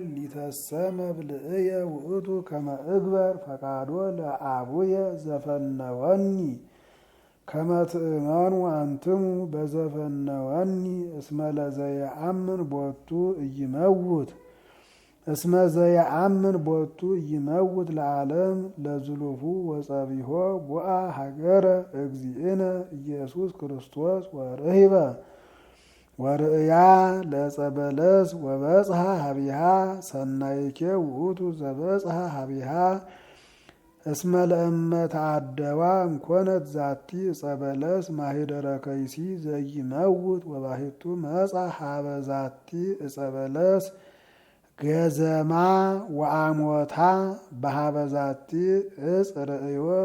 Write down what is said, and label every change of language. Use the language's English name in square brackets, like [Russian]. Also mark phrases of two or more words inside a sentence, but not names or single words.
[Geez] ሊተሰመ ብልዕየ ውእቱ ከመ እግበር ፈቃዶ ለአቡየ ዘፈነወኒ ከመ ትእመኑ አንትሙ በዘፈነወኒ እስመ ለዘየአምን ቦቱ ኢይመውት እስመ ዘየአምን ቦቱ ኢይመውት ለዓለም ለዝሉፉ ወጸቢሖ ቦአ ሀገረ እግዚእነ ኢየሱስ ክርስቶስ ወርህበ ወርእያ ለጸበለስ ወበጽሐ ሀቢሃ ሰናይኬ ውእቱ ዘበጽሐ ሀቢሃ እስመ ለእመ ተዓደዋ እምኮነት ዛቲ ጸበለስ ማኅደረ ከይሲ ዘይመውት ወባሕቱ መጻ ሀበ ዛቲ ጸበለስ ገዘማ ወአሞታ በሀበ ዛቲ እጽ ርእዮ